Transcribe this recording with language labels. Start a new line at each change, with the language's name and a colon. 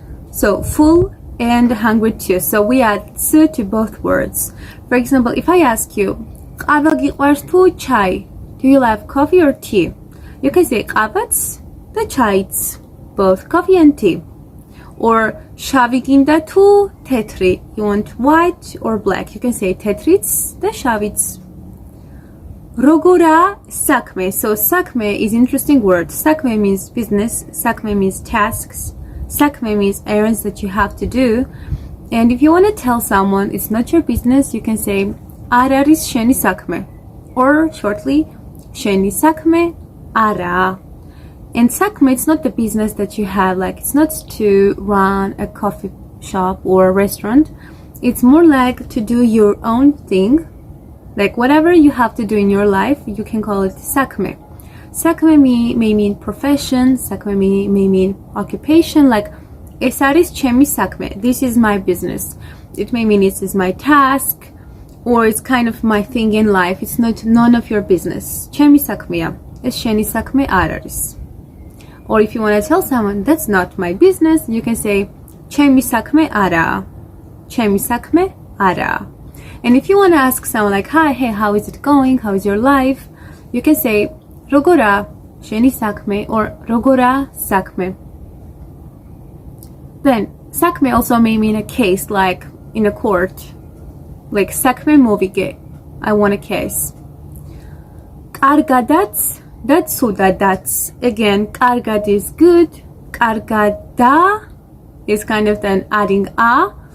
English: So full and hungry too. So we add tsu to both words. For example, if I ask you,
Georgian: ყავა გიყვარს თუ chai?
English: Do you love coffee or tea? You can say
Georgian: ყავაც და chaiც,
English: both coffee and tea.
Georgian: Or შავი გინდა თუ თეთრი?
English: You want white or black? You can say
Georgian: თეთრიც და შავიც. Როგორა საქმე.
English: So საქმე is interesting word. საქმე means business. საქმე means tasks. საქმე means errands that you have to do. And if you want to tell someone it's not your business, you can say
Georgian: არ არის შენი საქმე.
English: Or shortly,
Georgian: შენი საქმე არა.
English: And საქმე, it's not the business that you have. Like, it's not to run a coffee shop or a restaurant. It's more like to do your own thing. Like whatever you have to do in your life, you can call it sakhme. Sakhme may mean profession, sakhme may mean occupation, like
Georgian: es aris chemi sakhme.
English: This is my business. It may mean it is my task, or it's kind of my thing in life. It's not none of your business.
Georgian: Chemi sakhmeya. Es sheni sakhme araris.
English: Or if you want to tell someone that's not my business, you can say
Georgian: chemi sakhme ara. Chemi sakhme ara.
English: And if you want to ask someone like, hi, hey, how is it going? How is your life? You can say,
Georgian: როგორა, შენი საქმე, or როგორა საქმე.
English: Then, საქმე also may mean a case, like in a court. Like,
Georgian: საქმე მოვიგე,
English: I want a case.
Georgian: კარგადაც და ცუდადაც.
English: Again, კარგად is good. კარგადა is kind of then adding a.